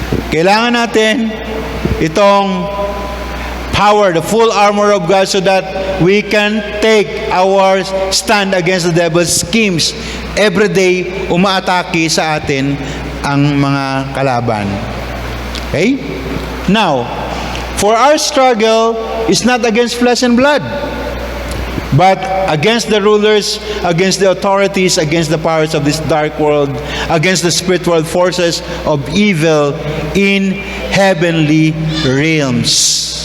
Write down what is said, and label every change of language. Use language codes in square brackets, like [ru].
[tl] Kailangan natin itong [en] power, the full armor of God, so that we can take our stand against the devil's schemes. [tl] Every day, umaatake sa atin ang mga kalaban. Okay? [en] Now, for our struggle is not against flesh and blood, but against the rulers, against the authorities, against the powers of this dark world, against the spiritual forces of evil in heavenly realms.